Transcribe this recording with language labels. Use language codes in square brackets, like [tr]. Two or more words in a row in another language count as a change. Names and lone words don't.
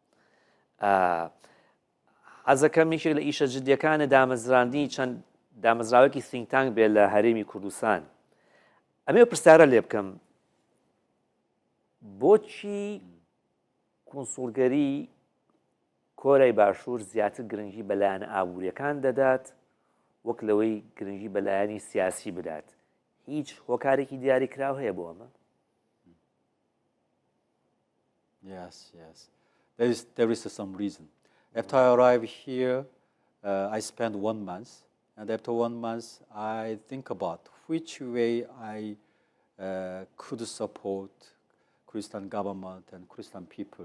[ckb] حەزەکەم یەکێک لە ئیشە جدیەکانە دامەزراندنی چەند دامەزراوەکی سینگتانک بێت لە هەرێمی کوردستان ئەمێ پرسیارە لێ بکەم بۆچی کۆنسوڵگەری کۆرەی باشوور زیاتر گرنگی بەلایەنە ئابوووریەکان دەدات وەک لەوەی گرنگی بەلایەنی سیاسی بدات هیچ هۆکارێکی دیاریکراو هەیە بۆ ئەمە [en] Yes, yes. There is some reason. After I arrived here, I spent 1 month, and after 1 month, I think about which way I could support Kurdistan government and Kurdistan people.